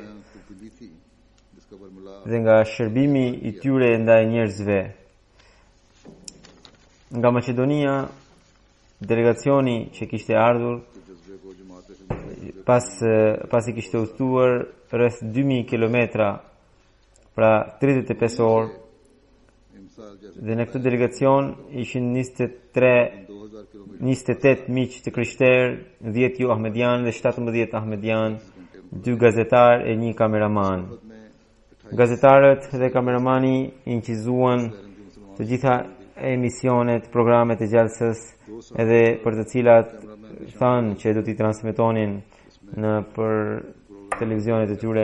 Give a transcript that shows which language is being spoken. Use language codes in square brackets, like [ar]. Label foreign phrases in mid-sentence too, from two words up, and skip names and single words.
[ur] کو دی تھی جس کا برملا [sq] dhe nga shërbimi i tyre ndaj njerëzve. Nga Maqedonia, delegacioni që kishte ardhur [ur] جذبے کو جماعت سے [sq] pasi kishte udhëtuar rreth 2000 kilometra, pra 35 orë, [ur] امسا جیسے [sq] dhe në këtë delegacion ishin 2000 किलोमीटर 28 miq të krishterë, 10 jo ahmedian dhe 17 ahmedian, 2 gazetar e 1 kameraman. में Gazetarët dhe kameramani incizuan të gjitha emisionet, programet e gjallësës, edhe për të cilat thanë që do t'i transmetonin në për televizionet e tyre.